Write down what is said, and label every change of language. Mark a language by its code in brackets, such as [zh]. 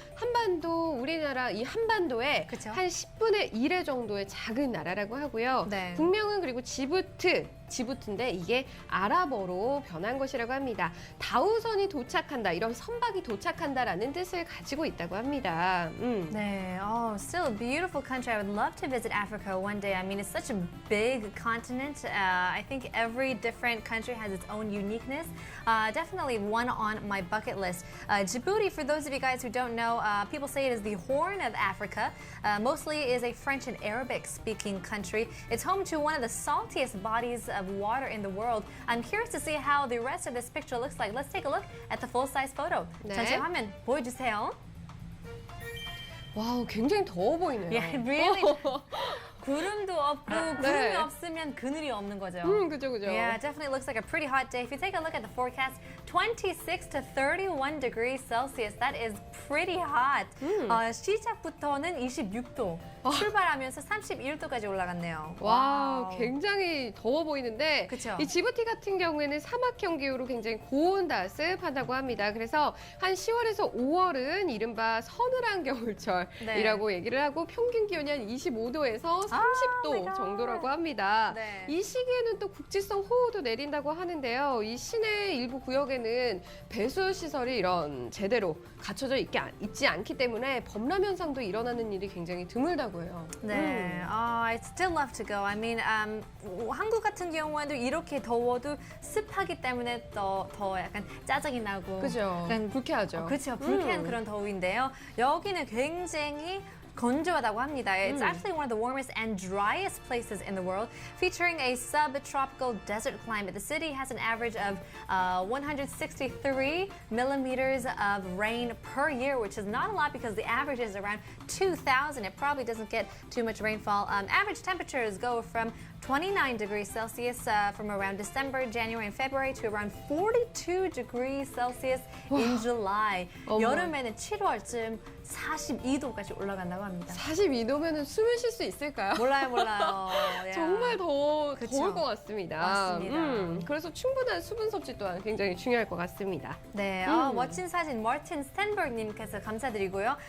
[ko] 한반도, 우리나라 이 한반도에 그쵸? 한 10분의 1의 정도의 작은 나라라고 하고요. 네. 국명은 그리고 지부트인데 이게 아랍어로 변한 것이라고 합니다. 다우선이 도착한다, 이런 선박이 도착한다라는 뜻을 가지고 있다고 합니다. [en] 네, still a beautiful country. I would love to visit Africa one day. I mean, it's such a big continent. I think every different country has its own uniqueness. Definitely one on my bucket list. Djibouti, for those of you guys who don't know, people say it is the Horn of Africa. Mostly is a French and Arabic speaking country. It's home to one of the saltiest bodies of water in the world. I'm curious to see how the rest of this picture looks like. Let's take a look at the full-size photo. [ko] 네. 전체 화면 보여주세요. 와우, 굉장히 더워 보이네요. [en] Yeah, really. [ko] 구름도 없고 구름이 네. 없으면 그늘이 없는 거죠. 그죠, 그죠. [en] Yeah, it definitely looks like a pretty hot day. If you take a look at the forecast, 26 to 31 degrees Celsius. That is pretty hot. [ko] 시작부터는 26도, 출발하면서 31도까지 올라갔네요. 와, 굉장히 더워 보이는데 그쵸. 이 지부티 같은 경우에는 사막형 기후로 굉장히 고온다습하다고 합니다. 그래서 한 10월에서 5월은 이른바 서늘한 겨울철이라고 얘기를 하고 평균 기온이 한 25도에서 30도 [en] my God. [ko] 정도라고 합니다. 네. 이 시기에는 또 국지성 호우도 내린다고 하는데요. 이 시내 일부 구역에는 배수 시설이 이런 제대로 갖춰져 있지 않기 때문에 범람 현상도 일어나는 일이 굉장히 드물다고 해요. 네, [en] I'd still love to go. I mean, [ko] 한국 같은 경우에도 이렇게 더워도 습하기 때문에 더 약간 짜증이 나고. 그죠. 약간 불쾌하죠. 그렇죠. 불쾌한 그런 더위인데요. 여기는 굉장히 건조하다고 합니다. [en] It's actually one of the warmest and driest places in the world, featuring a subtropical desert climate. The city has an average of 163 millimeters of rain per year, which is not a lot because the average is around 2,000. It probably doesn't get too much rainfall. Average temperatures go from 29 degrees Celsius from around December, January, and February to around 42 degrees Celsius in July. [ko] 여름에는 7월쯤 42도까지 올라간다고 합니다. 42도면은 숨을 쉴 수 있을까요? 몰라요. Yeah. 정말 더울 그쵸. 것 같습니다. 맞습니다. 그래서 충분한 수분 섭취 또한 굉장히 중요할 것 같습니다. 네, 멋진 사진 마틴 스탠버그님께서 감사드리고요.